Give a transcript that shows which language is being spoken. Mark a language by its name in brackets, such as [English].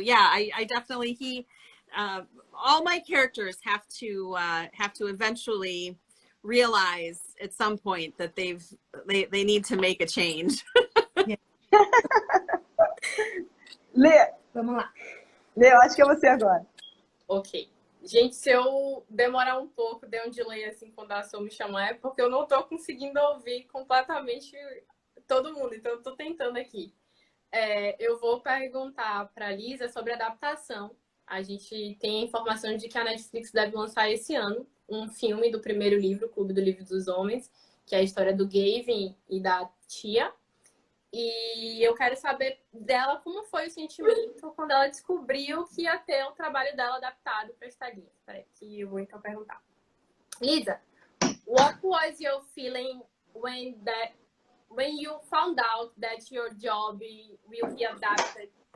[English] Yeah, I definitely, all my characters have to eventually realize at some point that they need to make a change. [Portuguese] Lê, Vamos lá. Lê, eu acho que é você agora. Ok. Gente, se eu demorar um pouco, der um delay assim quando a Sol me chamar, é porque eu não tô conseguindo ouvir completamente todo mundo, então eu tô tentando aqui. Eu vou perguntar para a Lissa sobre adaptação. A gente tem informação de que a Netflix deve lançar esse ano um filme do primeiro livro, Clube do Livro dos Homens, que é a história do Gavin e da tia. E eu quero saber dela como foi o sentimento quando ela descobriu que ia ter o trabalho dela adaptado para esta linha. Espera que eu vou então perguntar. [English] Lissa, what was your feeling when you found out that your job will be adapted?